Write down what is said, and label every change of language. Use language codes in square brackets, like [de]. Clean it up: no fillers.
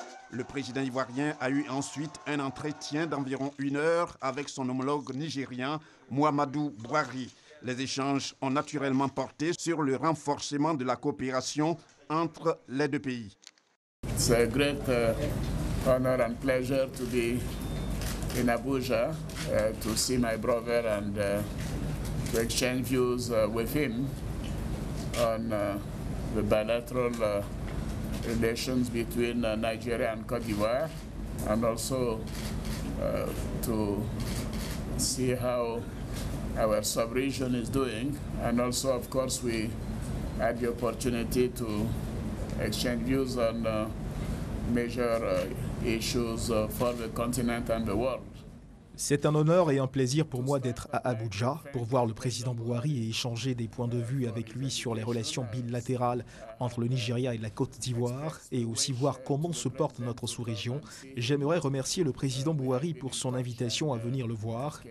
[fr] Le président ivoirien a eu ensuite un entretien d'environ 1 heure avec son homologue nigérien, Mouhamadou Bouhari. Les échanges ont naturellement porté sur le renforcement de la coopération entre les deux pays. [en] It's a great honor and pleasure to be in Abuja to see my brother and to exchange views with him on the bilateral relations between Nigeria and Côte d'Ivoire. and also to see how our sub-region is doing. And also, of course, we had the opportunity to exchange views on major issues for the continent and the world. [fr] C'est un honneur et un plaisir pour moi d'être à Abuja pour voir le président Buhari et échanger des points de vue avec lui sur les relations bilatérales entre le Nigeria et la Côte d'Ivoire et aussi voir comment se porte notre sous-région. J'aimerais remercier le président Buhari pour son invitation à venir le voir.